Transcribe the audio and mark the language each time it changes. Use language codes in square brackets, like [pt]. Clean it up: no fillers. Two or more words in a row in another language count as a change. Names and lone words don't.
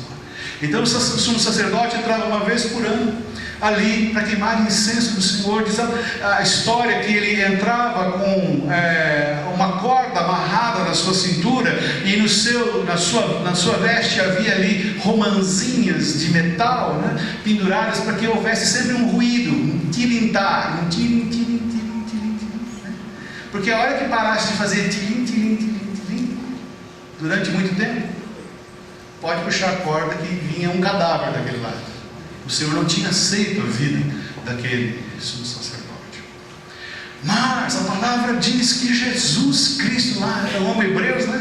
[pt] Então o sumo sacerdote entrava uma vez por ano ali para queimar incenso do Senhor. Diz a história que ele entrava com uma corda amarrada na sua cintura, e na sua veste havia ali romanzinhas de metal, né, penduradas, para que houvesse sempre um ruído, um tilintar, um tilim, tilim, tilim, tilim, tilim, né? Porque a hora que parasse de fazer tilim, tilim, tilim, tilim, durante muito tempo, pode puxar a corda que vinha um cadáver daquele lado. O Senhor não tinha aceito a vida daquele sumo sacerdote. Mas a palavra diz que Jesus Cristo, lá no homem Hebreus, né?